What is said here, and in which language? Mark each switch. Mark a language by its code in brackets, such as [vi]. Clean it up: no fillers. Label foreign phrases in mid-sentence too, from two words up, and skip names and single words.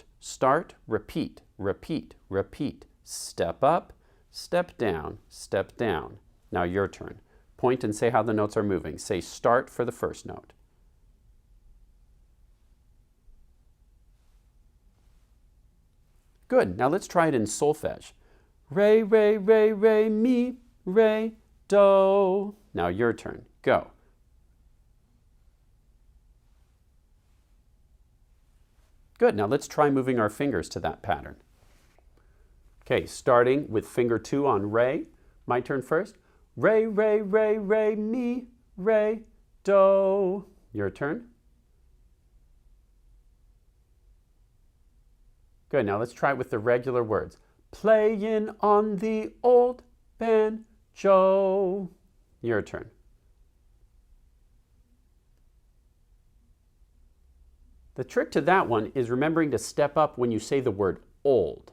[en] Start, repeat, repeat, repeat. Step up, step down, step down. Now your turn. Point and say how the notes are moving. Say start for the first note. Good. Now let's try it in solfege. Re, re, re, re, mi, re, do. Now your turn. Go. Good. Now let's try moving our fingers to that pattern. Okay, starting with finger 2 on re. My turn first. Re, re, re, re, mi, re, do. Your turn. Good, now let's try it with the regular words. Playing on the old banjo. Your turn. The trick to that one is remembering to step up when you say the word old.